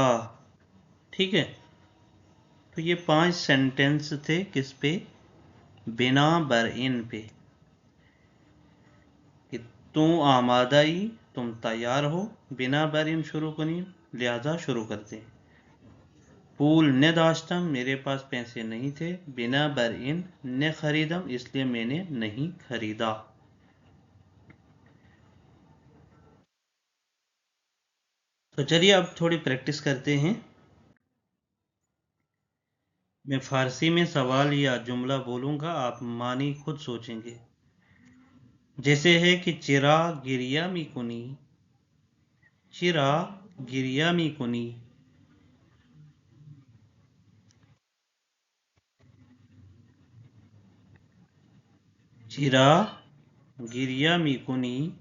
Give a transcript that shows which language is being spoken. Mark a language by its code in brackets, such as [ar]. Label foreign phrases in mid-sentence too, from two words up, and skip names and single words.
[ur] ٹھیک ہے. تو یہ 5 سینٹنس تھے کس پہ؟ بنابراین پہ. کہ تم آمادہ تم تیار ہو. [fa] بنابراین شروع کنیم [ur] لہذا شروع کرتے. [fa] پول نداشتم [ur] میرے پاس پیسے نہیں تھے. [fa] بنابراین نے خریدم [ur] اس لیے میں نے نہیں خریدا. تو چلیے اب تھوڑی پریکٹس کرتے ہیں. میں فارسی میں سوال یا جملہ بولوں گا آپ معنی خود سوچیں گے. جیسے ہے کہ [fa] چرا گریا می کنی. چرا گریا می کنی. چرا گریا می کنی.